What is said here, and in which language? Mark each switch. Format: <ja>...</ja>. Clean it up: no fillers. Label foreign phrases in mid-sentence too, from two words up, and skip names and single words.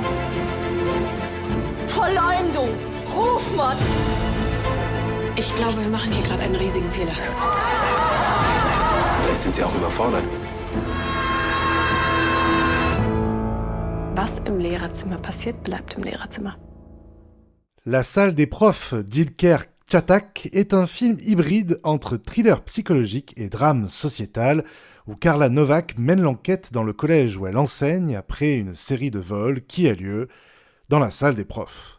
<de>Verleumdung, Rufmord. Ich glaube, wir machen hier gerade einen riesigen Fehler. Vielleicht sind sie auch überfordert. Was im Lehrerzimmer passiert, bleibt im Lehrerzimmer.</de> <fr>La salle des profs d'Ilker Çatak est un film hybride entre thriller psychologique et drame sociétal où Carla Novak mène l'enquête dans le collège où elle enseigne après une série de vols qui a lieu dans la salle des profs.</fr>